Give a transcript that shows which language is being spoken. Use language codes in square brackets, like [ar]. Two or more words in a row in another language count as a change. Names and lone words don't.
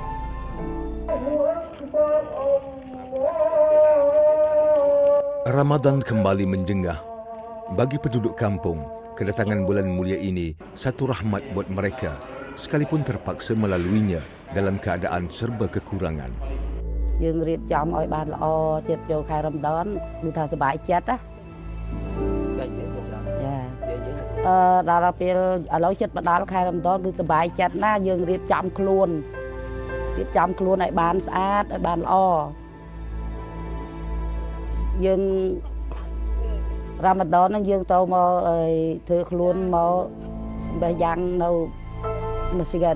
[ms] Ramadan kembali menjengah. Bagi penduduk kampung, kedatangan bulan mulia ini satu rahmat buat mereka, sekalipun terpaksa melaluinya dalam keadaan serba kekurangan. [km] យើងរៀបចំឲ្យបានល្អជិតចូលខែរំដានគឺថាសប្បាយចិត្តណាដល់ពេលឥឡូវជិតមកដល់ខែរំដានគឺសប្បាយចិត្តណាស់យើងរៀបចំខ្លួនឲ្យបានស្អាតឲ្យបានល្អយើងរ៉ាម៉ាឌនហ្នឹងយើងត្រូវមកធ្វើខ្លួនមកបែបយ៉ាងនៅមស្ជីដ